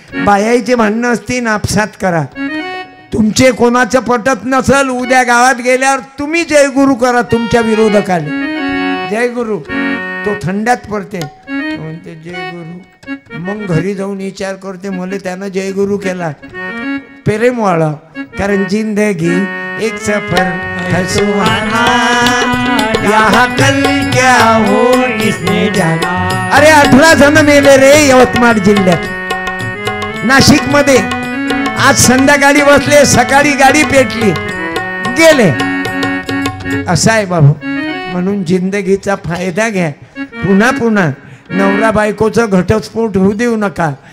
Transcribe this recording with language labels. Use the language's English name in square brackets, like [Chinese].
[Marathi] बायाचे भांडणं असतील आपसात करा. तुमचे कोणाचं पटत नसल उद्या गावात गेल्यावर तुम्ही जय गुरु करा तुमच्या विरोधकाले. जय गुरु तो थंडात पडते म्हणते जय गुरु. मग घरी जाऊन विचार करते मला त्यानं जय गुरु केला. प्रेम वाळा कारण [Hindi] जिंदगी एक सफर है सुहाना यहाँ कल क्या हो किसने जाना. [Marathi] अरे 18 जण मेले रे यवतमाळ जिल्ह्यात. नाशिक मध्ये आज संध्याकाळी बसले सकाळी गाडी पेटली गेले. असं आहे बाबू. म्हणून जिंदगीचा फायदा घ्या. पुन्हा पुन्हा नवरा बायकोचं घटस्फोट होऊ देऊ नका.